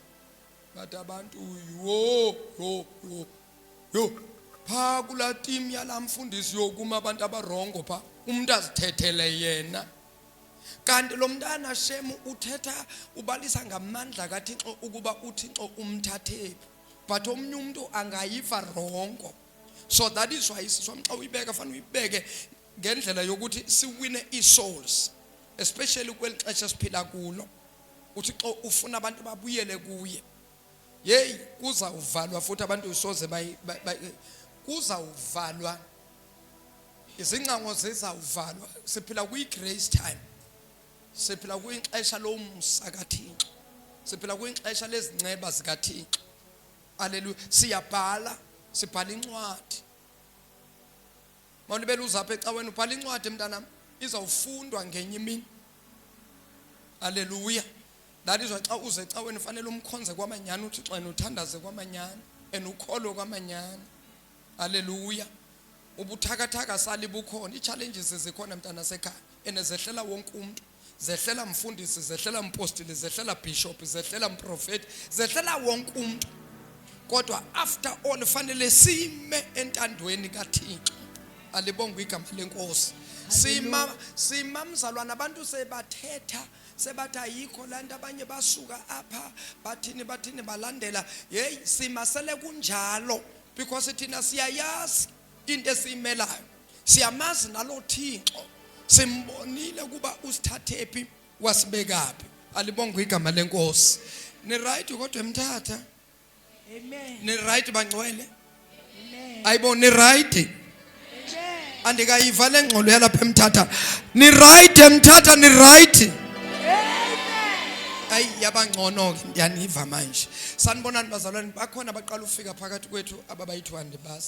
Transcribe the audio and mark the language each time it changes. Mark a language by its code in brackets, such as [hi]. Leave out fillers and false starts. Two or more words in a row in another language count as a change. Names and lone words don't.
[xh] Bathi abantu yo pha kula team yalamfundisi yokuma abantu abarongo pha umuntu azithethele yena. Kanti lo mntana shemu uthetha ubalisa ngamandla kaThixo ukuba uThixo umthathephi. But omnye umuntu angayiva rongo. [en] So that is why [xh] siswami xa uyibeka fanele uyibeke ngendlela yokuthi siwine isouls, especially kwelixesha siphila kulo. uThixo ufuna abantu babuyele kuye. Hey kuzawuvalwa futhi abantu usoze kuzawuvalwa izincango zizawuvalwa. Siphila kwi- [en] grace time. [xh] Siphila kwixesha lomsa kaThixo. Siphila kwixesha lezinceba zikaThixo. Hallelujah. Siyabhala, sibhala incwadi. Mawulibela uzapha ecaweni ubhala incwadi mntanami izawufundwa ngenye imini. Hallelujah. [en] That is why [xh] xa uze ecaweni fanele umkhonze kwamanyani uThixo uthandaze kwamanyani ukholo kwamanyani. Hallelujah. Ubuthakathaka sali bukhona, i-challenges zikhona mntana sekhaya enezehlela wonke umuntu. Zehlela mfundisi, zehlela mpostile, zehlela bishop, zehlela mprofeti, zehlela wonke umuntu. Kodwa [en] after all [xh] fanele sime entandweni kaThixo. Alibonga igama lenkosi. Sima mzalwana abantu sebathetha sebathi ayikho lanto abanye basuka apha bathini balandela. Hey simasele kunjalo because thina siyayazi into esiyimelayo, siyamazi nalo Thixo, simbonile kuba usithathephi wasibekaphi. Alibongwe igama lenkosi. Ni right kodwa emthatha? Amen. Ni right bangcwele? Amen. Ayibona ni right? Amen. Andikayiva lengxolo yalapha emthatha. Ni right emthatha, ni right? Amen. Ay yabangcono ke ndiyaniva manje. Sanibonani bazalwane, bakhona abaqala ufika phakathi kwethu ababayithiwa ndibasi.